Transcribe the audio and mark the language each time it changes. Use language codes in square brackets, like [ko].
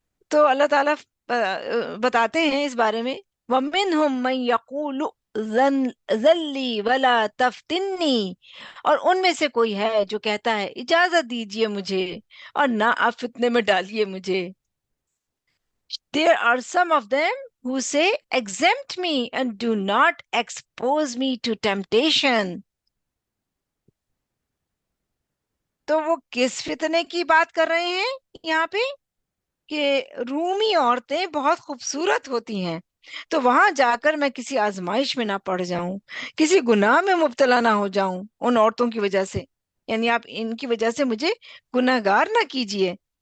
[ur] تو اللہ تعالیٰ بتاتے ہیں اس بارے میں [ar] وَمِنْهُمْ مَنْ يَقُولُ ذلی ولا تفتنی، [ur] اور ان میں سے کوئی ہے جو کہتا ہے اجازت دیجئے مجھے اور نہ آپ فتنے میں ڈالیے مجھے. [en] There are some of them who say exempt me and do not expose me to temptation. [ur] تو وہ کس فتنے کی بات کر رہے ہیں یہاں پہ؟ کہ رومی عورتیں بہت خوبصورت ہوتی ہیں، تو وہاں جا کر میں کسی آزمائش میں نہ پڑ جاؤں، کسی گناہ میں مبتلا نہ ہو جاؤں ان عورتوں کی وجہ سے، یعنی آپ ان کی وجہ سے مجھے گناہ گار نہ کیجئے.